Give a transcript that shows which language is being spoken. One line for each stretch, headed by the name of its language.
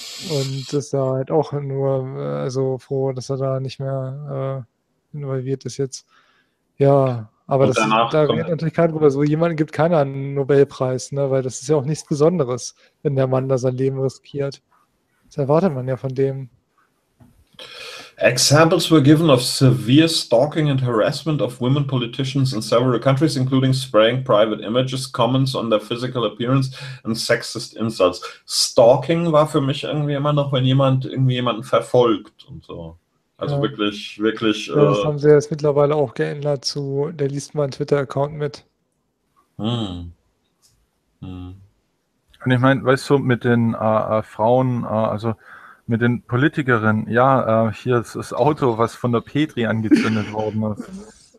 German: Und ist da halt auch nur also froh, dass er da nicht mehr involviert ist jetzt. Ja. Aber das, da redet natürlich keiner drüber. So jemanden gibt keiner einen Nobelpreis, ne? Weil das ist ja auch nichts Besonderes, wenn der Mann da sein Leben riskiert. Das erwartet man ja von dem.
English: Examples were given of severe stalking and harassment of women politicians in several countries, including spraying private images, comments on their physical appearance and sexist insults.
German: Stalking war für mich irgendwie immer noch, wenn jemand irgendwie jemanden verfolgt und so. Also wirklich. Ja, das haben sie jetzt mittlerweile auch geändert zu, der liest mal einen Twitter-Account mit. Und ich meine, weißt du, mit den Frauen, also mit den Politikerinnen, ja, hier ist das Auto, was von der Petri angezündet worden ist.